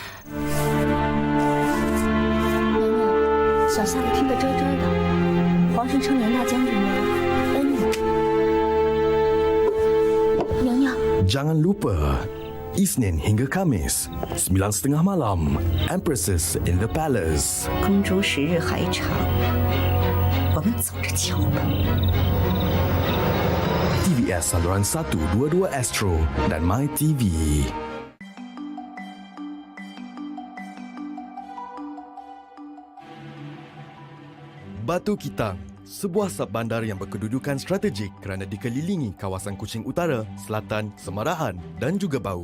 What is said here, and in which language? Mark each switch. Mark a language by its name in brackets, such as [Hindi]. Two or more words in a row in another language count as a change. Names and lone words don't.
[Chinese] 娘娘，小下的听得遮遮的，皇上称严大将军为恩女。娘娘， [Malay] Jangan lupa, Isnin hingga Khamis, 9:30 malam, Empresses in the Palace. [Chinese] 公主时日还长，我们走着瞧吧。 [Malay] TVS saluran 122 Astro dan My TV. Batu Kitang, sebuah subbandar yang berkedudukan strategik kerana dikelilingi kawasan Kuching Utara, Selatan, Semarahan dan juga Bau.